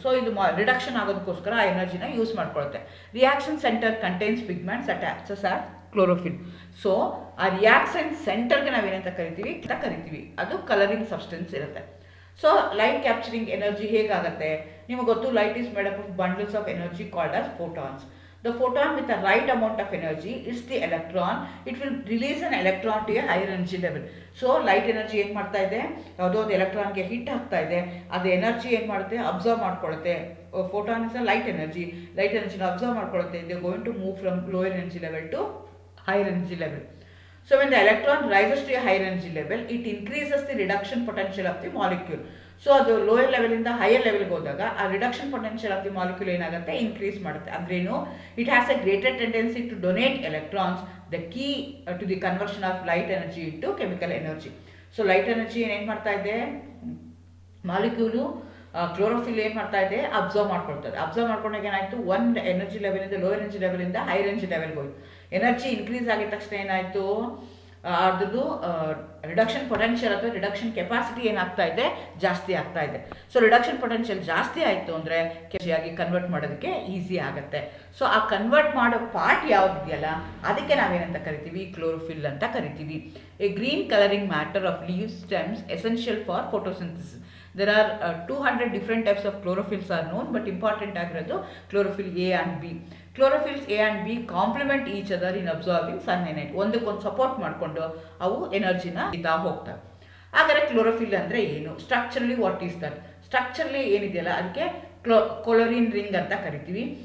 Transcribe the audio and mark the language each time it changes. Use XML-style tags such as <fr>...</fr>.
<kn>So ಇದು reduction ಆಗೋದಕ್ಕೋಸ್ಕರ ಆ ಎನರ್ಜಿನ use ಮಾಡ್ಕೊಳುತ್ತೆ.</kn> <en>Reaction centre contains pigments that acts as chlorophyll.</en> <kn>So ಆ reaction ಸೆಂಟರ್ಗೆ ನಾವೇನಂತ ಕರಿತೀವಿ, ಅದು ಕಲರಿಂಗ್ ಸಬ್ಸ್ಟೆನ್ಸ್ ಇರುತ್ತೆ.</kn> <en>so light capturing energy</en> <kn>ಹೇಗಾಗುತ್ತೆ, ನಿಮಗೆ ಗೊತ್ತು,</kn> <en>Light is made up of bundles of energy called as photons. The photon with the right amount of energy is the electron. It will release an electron to a higher energy level.</en> <kn>So light energy ಏನು ಮಾಡ್ತಾ ಇದೆ, ಯಾವುದೋ ಒಂದು ಎಲೆಕ್ಟ್ರಾನ್ಗೆ hit ಆಗ್ತಾ ಇದೆ, ಅದು energy ಏನು ಮಾಡುತ್ತೆ, observe ಮಾಡ್ಕೊಳ್ಳುತ್ತೆ.</kn> <en>photon is a light ಎನರ್ಜಿನ</en> <kn>observe ಮಾಡ್ಕೊಳ್ಳುತ್ತೆ.</kn> <en>They going to move from lower energy level to higher energy level. So when the electron rises to a higher energy level, it increases the reduction potential of the molecule.</en> <kn>So ಅದು lower ಲೆವೆಲಿಂದ higher ಲೆವೆಲ್ಗೆ ಹೋದಾಗ ಆ reduction potential of the molecule ಏನಾಗುತ್ತೆ, increase ಮಾಡುತ್ತೆ. ಅಂದ್ರೇನು,</kn> <en>It has a greater tendency to donate electrons, the key to the conversion of light energy into chemical energy.</en> <kn>So light energy ಏನೇನು ಮಾಡ್ತಾ ಇದೆ, ಮಾಲಿಕ್ಯೂಲು ಕ್ಲೋರೋಫಿಲ್ ಏನು ಮಾಡ್ತಾ ಇದೆ, ಅಬ್ಸರ್ವ್ ಮಾಡ್ಕೊಳ್ತದೆ. ಅಬ್ಸರ್ವ್ ಮಾಡ್ಕೊಂಡಾಗ ಏನಾಯಿತು, ಒಂದು energy ಲೆವೆಲಿಂದ lower energy ಲೆವೆಲಿಂದ higher energy ಲೆವೆಲ್ಗೆ ಹೋಯ್ತು. ಎನರ್ಜಿ ಇನ್ಕ್ರೀಸ್ ಆಗಿದ ತಕ್ಷಣ ಏನಾಯಿತು, ಅದ್ರದ್ದು ರಿಡಕ್ಷನ್ ಪೊಟೆನ್ಷಿಯಲ್ ಅಥವಾ ರಿಡಕ್ಷನ್ ಕೆಪಾಸಿಟಿ ಏನಾಗ್ತಾ ಇದೆ, ಜಾಸ್ತಿ ಆಗ್ತಾ ಇದೆ. ಸೊ ರಿಡಕ್ಷನ್ ಪೊಟೆನ್ಷಿಯಲ್ ಜಾಸ್ತಿ ಆಯಿತು ಅಂದರೆ ಕೆಮಿಯಾಗಿ ಕನ್ವರ್ಟ್ ಮಾಡೋದಕ್ಕೆ ಈಸಿ ಆಗುತ್ತೆ. ಸೊ ಆ ಕನ್ವರ್ಟ್ ಮಾಡೋ ಪಾರ್ಟ್ ಯಾವುದಿದೆಯಲ್ಲ, ಅದಕ್ಕೆ ನಾವೇನಂತ ಕರಿತೀವಿ, ಕ್ಲೋರೋಫಿಲ್ ಅಂತ ಕರಿತೀವಿ.</kn> <en>A green colouring matter of leaves stems essential for photosynthesis. There are 200 different types of chlorophylls are known, but important</en> <kn>ಆಗಿರೋದು</kn> <en>chlorophyll A and B. Chlorophylls A and B complement each other in absorbing sunlight.</en> <kn>ಒಂದಕ್ಕೊಂದು support ಮಾಡಿಕೊಂಡು ಅವು ಎನರ್ಜಿನ ಇದ್ದ ಹೋಗ್ತವೆ. ಹಾಗಾದರೆ chlorophyll ಅಂದರೆ ಏನು, structurally</kn> <en>What is that?</en> <kn>Structurally ಏನಿದೆಯಲ್ಲ ಅದಕ್ಕೆ ಕೊಲೋರಿನ್ ರಿಂಗ್ ಅಂತ ಕರಿತೀವಿ.</kn>